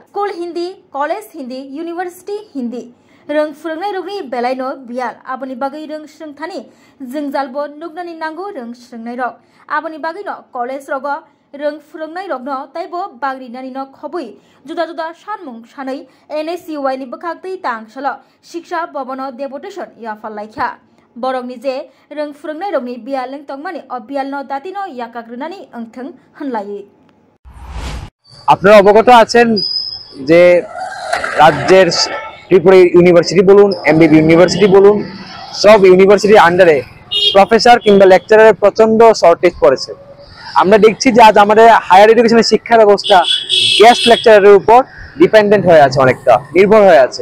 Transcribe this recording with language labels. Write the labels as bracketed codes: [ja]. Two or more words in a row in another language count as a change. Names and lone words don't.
[trp] school hindi college hindi university hindi rong phurungnai rokni belaino bial aboni bagai rong srengthani jingjalbo nugnani nango rong srengnai rok aboni bagai no college rogo rong phurungnai rokno taibo bagri nani no khobui juda juda sanmung sanai NSCY ni bkhakti tangsala shiksha bhabono deputation yafalaikha borokni je rong phurungnai rokni bial lengtongmani obial no datino yakagrunani angtheng hanlai [bn] আপনারা অবগত আছেন যে রাজ্যের ত্রিপুরা ইউনিভার্সিটি বলুন এমবিবি ইউনিভার্সিটি বলুন সব ইউনিভার্সিটির আন্ডারে প্রফেসর কিংবা লেকচারারের প্রচন্ড শর্টেজ পড়েছে। আমরা দেখছি যে আজ আমাদের [en] higher education [bn] শিক্ষা ব্যবস্থা [en] guest lecturer [bn] উপর ডিপেন্ডেন্ট হয়ে আছে, অনেকটা নির্ভর হয়ে আছে।